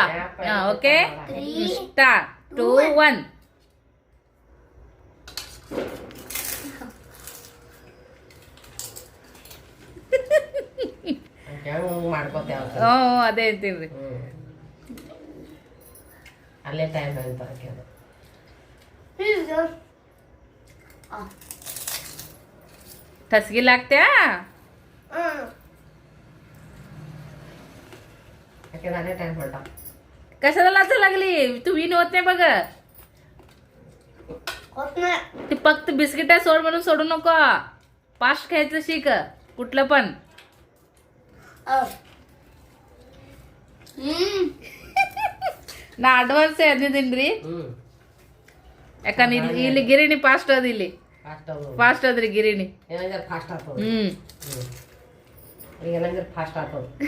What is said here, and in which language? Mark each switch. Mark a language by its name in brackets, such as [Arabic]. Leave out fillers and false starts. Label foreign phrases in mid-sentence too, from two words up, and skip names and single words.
[English] OK, start 2 1. [Kannada] ಅದೇ ಅಂತೀನ್ರಿ. ಅಲ್ಲೇ ಟೈಮ್ ಅಂತ [Marathi] ठसगी लागत्या कशाला लाच लागली तू विन होत नाही बघ. ते फक्त बिस्किट सोड म्हणून सोडू नको. फास्ट खायचं शिक कुठलं पण. [Kannada] ನಾ ಅಡ್ವಾನ್ಸ್ ಅಂದಿದ್ದೀನ್ರಿ. ಯಾಕಂದ್ರೆ ಇಲ್ಲಿ ಗಿರಿಣಿ ಫಾಸ್ಟ್ ಅದ. ಇಲ್ಲಿ ಫಾಸ್ಟ್ ಅದ್ರಿ ಗಿರಿಣಿ. ಫಾಸ್ಟ್ ಆಗ್ತದ.